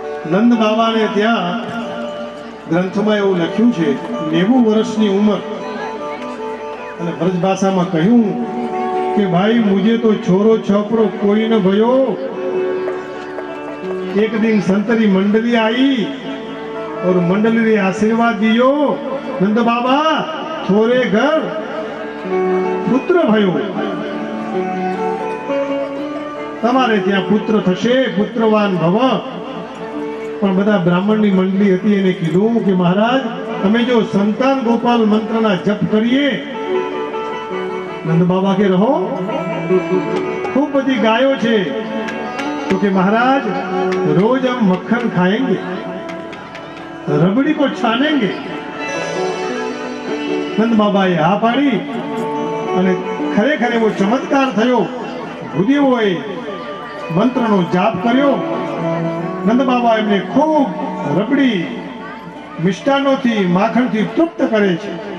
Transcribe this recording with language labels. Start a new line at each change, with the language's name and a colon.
Gujarati: નંદ બાબાને ત્યાં ગ્રંથમાં એવું લખ્યું છે 90 વર્ષની ઉંમર અને બ્રજ ભાષામાં કહ્યું
Hindi: कि भाई मुझे तो छोरो छपरो कोई न भयो. एक दिन संतरी मंडली आई और मंडली ने आशीर्वाद दियो, नंद बाबा छोरे घर पुत्र भयो,
Gujarati: તમારે ત્યાં પુત્ર થશે, પુત્રવાન ભવ. પણ બધા બ્રાહ્મણની મંડળી હતી એને કીધું કે મહારાજ તમે જો સંતાન ગોપાલ મંત્રના જપ કરીએ.
Hindi: नंद बाबा के रहो, खूब बड़ी गायों छे. तो कि महाराज रोज हम मक्खन खाएंगे, रबड़ी को छानेंगे.
Gujarati: नंद बाबा ये हा पाड़ी અને ખરેખર એવો ચમત્કાર થયો. ભૂદેવોએ મંત્રનો જાપ કર્યો. નંદ બાબા એમને ખૂબ રબડી મિષ્ટાનોથી માખણથી તૃપ્ત કરે છે.